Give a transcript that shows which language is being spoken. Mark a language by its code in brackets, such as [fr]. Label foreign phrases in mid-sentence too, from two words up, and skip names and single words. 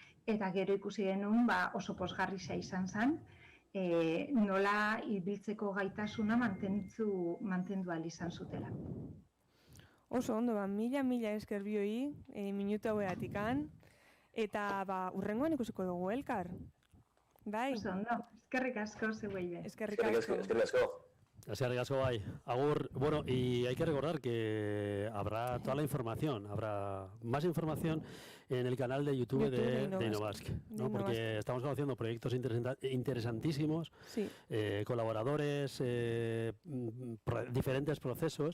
[eu] eta gero ikusi genuen oso pozgarria izan zen, nola ibiltzeko gaitasuna mantendu ahal izan zutela. Oso ondo, mila esker bioi, minutu hauetikan, eta urrengoan ikusiko dugu elkar. Bai? Oso ondo, eskerrik asko zeuei be. Eskerrik asko. Eskerrik asko, bai. Agur, bueno, [es] y hay que recordar que habrá toda la información, habrá más información en el canal de YouTube de Innovask, ¿no? Porque estamos conociendo proyectos interesantísimos, sí. Colaboradores, diferentes procesos.